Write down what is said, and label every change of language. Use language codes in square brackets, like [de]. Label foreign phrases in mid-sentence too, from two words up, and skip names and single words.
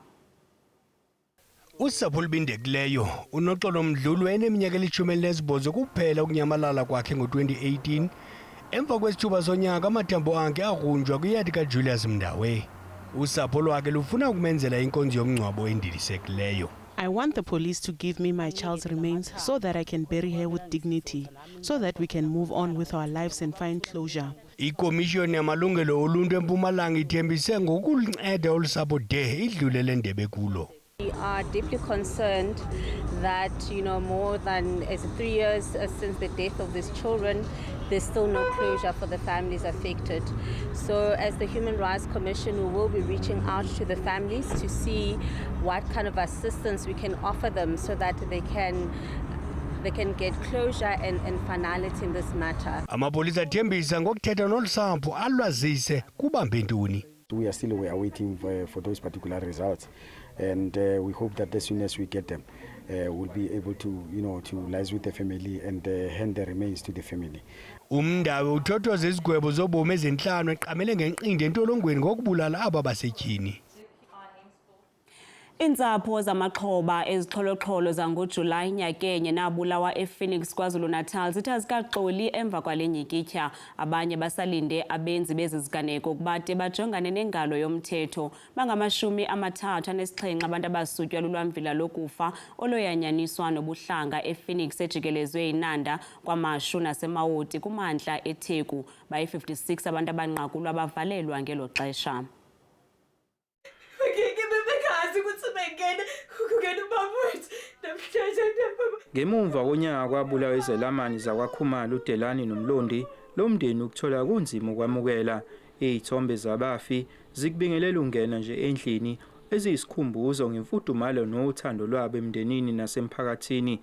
[xh] Usapho olubindekileyo uNoxolo Mdluli eneminyaka eli-18 kuphela ukunyamalala kwakhe ngo-2018 emva kwesithuba sonyaka amathambo akhe agrunjwa kwiyadi kaJulius Mndawe. Usapho lwakhe lufuna ukumenzela inkonzo yomngcwabo endilisekileyo. [en] I want the police to give me my child's remains so that I can bury her with dignity, so that we can move on with our lives and find closure. [xh] Ikomishoni yamalungelo oluntu eMpumalanga ithembise ngokulinceda olusapho de idlule le ndebe kulo. [en] We are deeply concerned that, more than 3 years since the death of these children, there's still no closure for the families affected. So as the Human Rights Commission, we will be reaching out to the families to see what kind of assistance we can offer them so that they can get closure and finality in this matter. [xh] Amapolisa athembisa ngokuthetha nolusapho alwazise kubambe ntoni. [en] We are still waiting for those particular results, and we hope that as soon as we get them, we'll be able to, to liaise with the family and hand the remains to the family. [xh] Umndawe uthothoza izigwebo zobomi ezinhlanu eqamele ngenqindi entolongweni ngokubulala aba basetyhini. Iintsapho zamaxhoba ezixholoxholo zangoJulayi nyakenye nabulawa ePhoenix KwaZulu-Natal zithe azikaxoli emva kwale nyikitya. Abanye basalinde abenzi bezi ziganeko ukuba de bajongane nengalo yomthetho. Bangama-37 abantu abasutywa lulwamvila lokufa oloyanyaniswa nobuhlanga ePhoenix ejikelezwe yiNanda kwaMashu naseMawoti kumantla eTheku. Bayi-56 abantu abanqakulwa bavalelwa ngelo xesha. [zu] Ngemuva konyaka kwabulawa izelamani zakwaKhumalo uDelani noMlondi, lo mndeni ukuthola kunzima ukwamukela. Izithombe zabafi zikubingelela ungena nje endlini eziyisikhumbuzo ngemfudumalo nothando lwabo emndenini nasemphakathini.